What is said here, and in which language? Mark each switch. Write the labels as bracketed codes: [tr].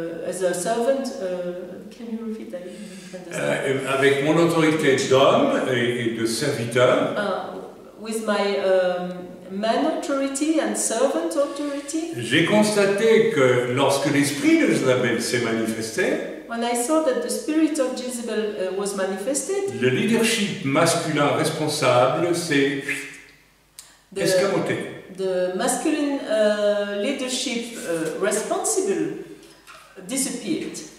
[en] as a servant, can you repeat that? [fr] Avec mon autorité d'homme et de serviteur, [en] With my man authority and servant authority, [fr] j'ai constaté que lorsque l'esprit de Jézabel s'est manifesté, [en] when I saw that the spirit of Jezebel was manifested, [fr] le leadership masculin responsable s'est escamoté. [en] The masculine leadership responsible disappeared.